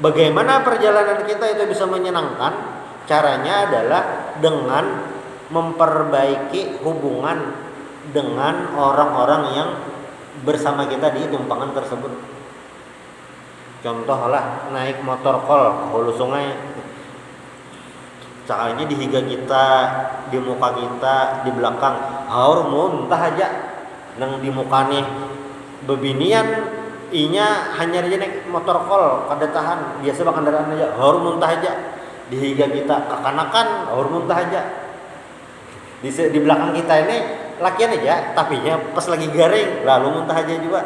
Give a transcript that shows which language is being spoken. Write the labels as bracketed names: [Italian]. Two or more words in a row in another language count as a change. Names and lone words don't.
[Indonesian] Bagaimana perjalanan kita itu bisa menyenangkan? Caranya adalah dengan memperbaiki hubungan dengan orang-orang yang bersama kita di tumpangan tersebut. [Banjar] Contoh lah, naik motor kol ke hulu sungai, cakalnya di higa kita, di muka kita, di belakang, haur muntah aja, nang di muka nih bebinian, inya hanya aja naik motor kol, kada tahan, biasa bak kendaraan aja, haur muntah aja, di higa kita kekanakan, haur muntah aja, di belakang kita ini lakian aja, tapi nya pas lagi garing, lalu muntah aja juga.